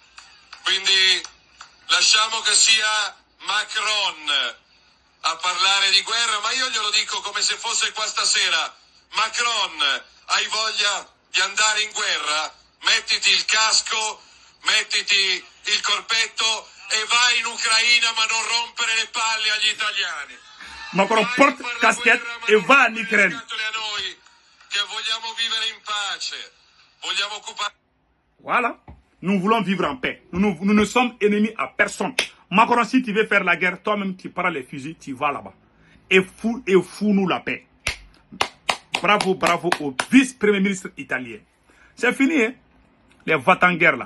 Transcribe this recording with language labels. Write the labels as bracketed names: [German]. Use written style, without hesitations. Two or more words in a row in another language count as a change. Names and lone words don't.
[Italian] Quindi lasciamo che sia Macron a parlare di guerra, ma io glielo dico come se fosse qua stasera. Macron, hai voglia di andare in guerra? Mettiti il casco, mettiti il corpetto e vai in Ucraina, ma non rompere le palle agli italiani. [French] Macron porte casquette e va en Ukraine. [Italian] A noi che vogliamo vivere in pace, vogliamo occupare. [French] Voilà. Nous voulons vivre en paix. Nous ne sommes ennemis à personne. Macron, si tu veux faire la guerre, toi-même tu prends les fusils, tu vas là-bas. Et fous-nous la paix. Bravo, bravo au vice-premier ministre italien. C'est fini, hein? Les va-t-en-guerre là.